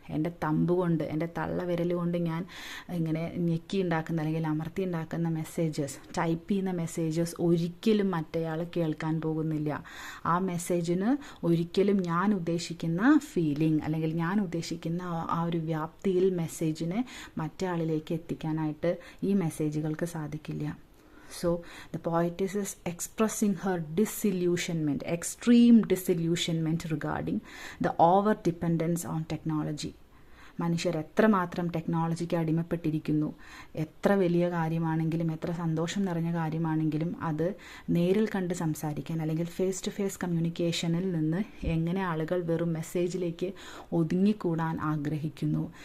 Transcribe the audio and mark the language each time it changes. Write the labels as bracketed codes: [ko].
[ml] എൻ്റെ തമ്പ് കൊണ്ട്, എൻ്റെ തള്ളവിരൽ കൊണ്ട് ഞാൻ ഇങ്ങനെ ഞെക്കി ഉണ്ടാക്കുന്ന അല്ലെങ്കിൽ അമർത്തി ഉണ്ടാക്കുന്ന മെസ്സേജസ്, ടൈപ്പ് ചെയ്യുന്ന മെസ്സേജസ് ഒരിക്കലും മറ്റേയാൾ കേൾക്കാൻ പോകുന്നില്ല. ആ മെസ്സേജിന് ഒരിക്കലും ഞാൻ ഉദ്ദേശിക്കുന്ന ഫീലിംഗ് അല്ലെങ്കിൽ ഞാൻ ഉദ്ദേശിക്കുന്ന ആ ഒരു വ്യാപ്തിയിൽ മെസ്സേജിനെ മറ്റേ ആളിലേക്ക് എത്തിക്കാനായിട്ട് ഈ മെസ്സേജുകൾക്ക് സാധിക്കില്ല. [en] So the poetess is expressing her disillusionment, extreme disillusionment regarding the over dependence on technology. [ml] മനുഷ്യർ എത്രമാത്രം ടെക്നോളജിക്ക് അടിമപ്പെട്ടിരിക്കുന്നു. എത്ര വലിയ കാര്യമാണെങ്കിലും എത്ര സന്തോഷം നിറഞ്ഞ കാര്യമാണെങ്കിലും അത് നേരിൽ കണ്ട് സംസാരിക്കാൻ അല്ലെങ്കിൽ ഫേസ് ടു ഫേസ് കമ്മ്യൂണിക്കേഷനിൽ നിന്ന് എങ്ങനെ ആളുകൾ വെറും മെസ്സേജിലേക്ക് ഒതുങ്ങിക്കൂടാൻ ആഗ്രഹിക്കുന്നു.